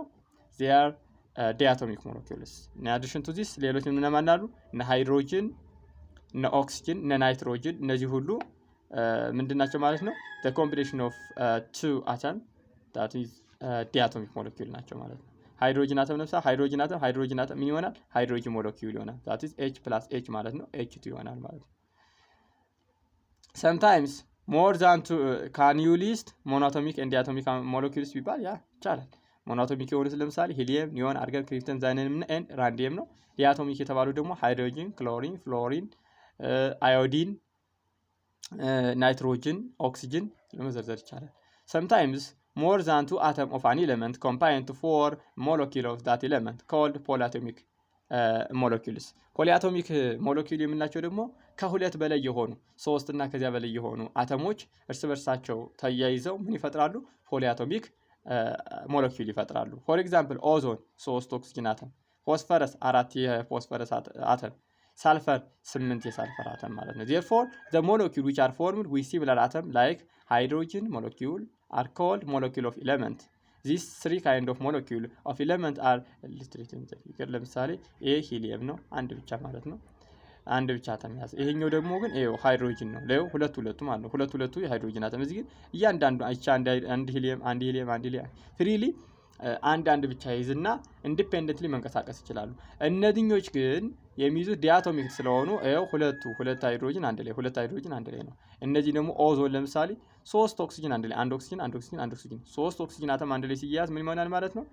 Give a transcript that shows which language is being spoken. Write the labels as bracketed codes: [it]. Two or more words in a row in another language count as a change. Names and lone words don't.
[en] they are diatomic molecules። in addition to this [am] ሌሎች እነማን አሉ? እነ ሃይድሮጅን፣ እነ ኦክሲጅን፣ እነ ናይትሮጅን እነዚህ ሁሉ ምንድናቸው ማለት ነው? [en] the combination of 2 atom that is diatomic molecule [am] ናቸው ማለት ነው። ሃይድሮጅን አተም ለምሳሌ ሃይድሮጅን አተም ምን ይሆናል? ሃይድሮጅን ሞለኪውል ይሆናል። [en] that is H plus H [am] ማለት ነው። H2 ይሆናል ማለት ነው። [en] sometimes more than 2 can you list monoatomic and diatomic molecules [am] ቢባል ያ ይቻላል። ሞኖአቶሚክ የሆኑት ለምሳሌ ሂሊየም፣ ኒዮን፣ አርገን፣ ክሪፕተን፣ ዛይነን እና ራንዲየም ነው። ዲያቶሚክ የተባሉ ደግሞ ሃይድሮጅን፣ ክሎሪን፣ ፍሎሪን፣ አዮዲን፣ ናይትሮጅን፣ ኦክሲጅን ለመዘርዘር ይቻላል። [en] sometimes more than 2 atom of an element combine to form molecule of that element called polyatomic molecules። [am] ፖሊአቶሚክ ሞለኪውል የምንላቸው ደግሞ ከሁለት በላይ የሆኑ 3 እና ከዚያ በላይ የሆኑ አተሞች እርስ በርሳቸው ተያይዘው ምን ይፈጥራሉ? ፖሊአቶሚክ ሞለኪውል ይፈጥራሉ። [en] for example [am] ኦዞን 3 ኦክሲጅን አተም፣ ፎስፈረስ 4 የፎስፈረስ አተም፣ ሳልፈር 8 የሳልፈር አተም ማለት ነው። [en] therefore the molecule which are formed with similar atom like hydrogen molecule are called molecule of element። these 3 kind of molecule of element are illustrated in the figure። [am] ለምሳሌ ይሄ ሂሊየም ነው፣ አንድ ብቻ ማለት ነው። አንድ ብቻ አተም ያዘ። ይሄኛው ደግሞ ግን ይሄው ሃይድሮጅን ነው። ለዩ ሁለቱ ማለት ነው። ሁለቱ የሃይድሮጅን አተም። እዚህ ግን እያንዳንዱ አንድ ሂሊየም ፍሪሊ አንድ ብቻ ይዝና ኢንዲፔንደንትሊ መንቀሳቀስ ይችላሉ። እነዚህኞች ግን የሚይዙት ዲያቶሚክ ስለሆኑ ይሄው ሁለት ሃይድሮጅን አንድ ላይ ነው። እነዚህ ደግሞ ኦዞን ለምሳሌ 3 ኦክሲጅን አንድ ላይ አንድ ኦክሲጅን 3 ኦክሲጅን አተም አንድ ላይ ሲያያዝ ምን ይሆናል ማለት ነው?